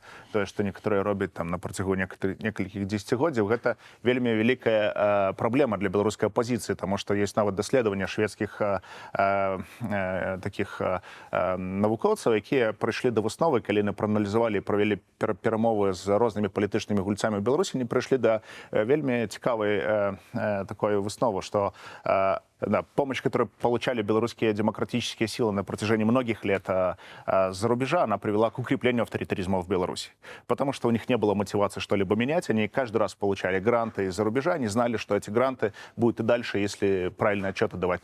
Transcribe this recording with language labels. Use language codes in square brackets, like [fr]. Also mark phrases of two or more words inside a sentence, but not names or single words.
[be] Тое, што некаторыя робяць там на працягу некалькіх дзесяцігоддзяў, гэта вельмі вялікая праблема для беларускай апазіцыі, таму што ёсць нават даследаванне шведскіх такіх навукоўцаў, якія прыйшлі да высновы, калі яны прааналізавалі і правялі перамовы з рознымі палітычнымі гульцамі ў Беларусі, не прыйшлі да вельмі цікавай такой высновы, што Да, [ru] помощь, которую получали белорусские демократические силы на протяжении многих лет за рубежа, она привела к укреплению авторитаризма в Беларуси. Потому что у них не было мотивации что-либо менять, они каждый раз получали гранты из-за рубежа, они знали, что эти гранты будут и дальше, если правильные отчеты давать.